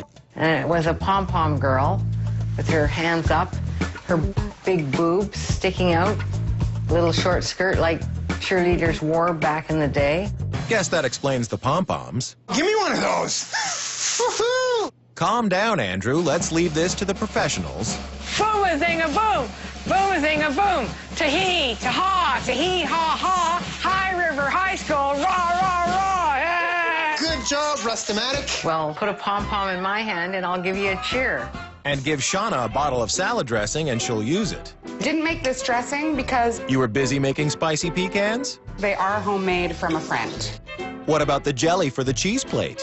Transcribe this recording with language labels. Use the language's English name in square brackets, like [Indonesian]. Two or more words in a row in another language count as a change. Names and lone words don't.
[English] And it was a pom-pom girl with her hands up, her big boobs sticking out, little short skirt like cheerleaders wore back in the day. Guess that explains the pom-poms. Give me one of those. Woohoo! Calm down, Andrew. Let's leave this to the professionals. Boom-a-zing-a-boom! Boom-a-zing-a-boom! Ta-hee, ta-ha, ta-hee, ha-ha, High River High School, rah-rah-rah, yeah! Good job, Rustomatic. Well, put a pom-pom in my hand and I'll give you a cheer. And give Shawna a bottle of salad dressing and she'll use it. Didn't make this dressing because You were busy making spicy pecans? they are homemade from a friend. What about the jelly for the cheese plate?